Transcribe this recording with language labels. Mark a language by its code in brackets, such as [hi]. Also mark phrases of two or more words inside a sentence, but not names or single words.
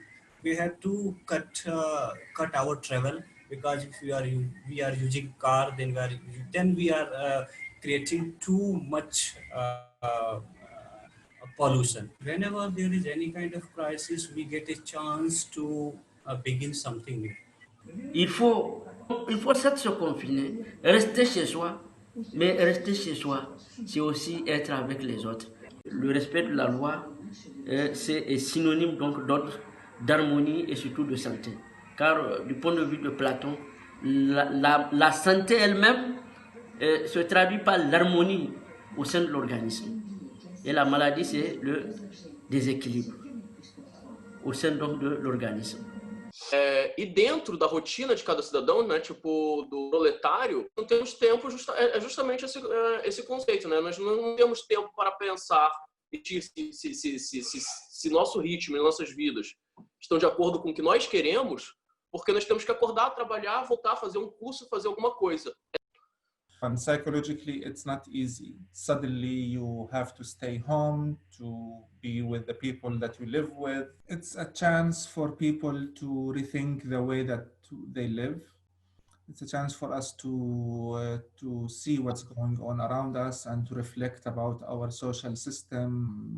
[en] We have to cut our travel, because if we are using car, then we are creating too much pollution. Whenever there is any kind of crisis, we get a chance to begin something new. [fr] Il faut, il faut certes se confiner, rester chez soi, mais rester chez soi, c'est aussi être avec les autres. Le respect de la loi est synonyme donc d'ordre, d'harmonie et surtout de santé. Car du point de vue de Platon, la santé elle-même se traduit par l'harmonie au sein de l'organisme. Et la maladie, c'est le déséquilibre au sein donc de l'organisme. [pt] E dentro da rotina de cada cidadão, né, tipo do proletário, não temos tempo, justamente esse conceito, né? Nós não temos tempo para pensar se nosso ritmo e nossas vidas estão de acordo com o que nós queremos, porque nós temos que acordar, trabalhar, voltar, fazer um curso, fazer alguma coisa. [en] And psychologically, it's not easy. Suddenly, you have to stay home to be with the people that you live with. It's a chance for people to rethink the way that they live. It's a chance for us to see what's going on around us and to reflect about our social system.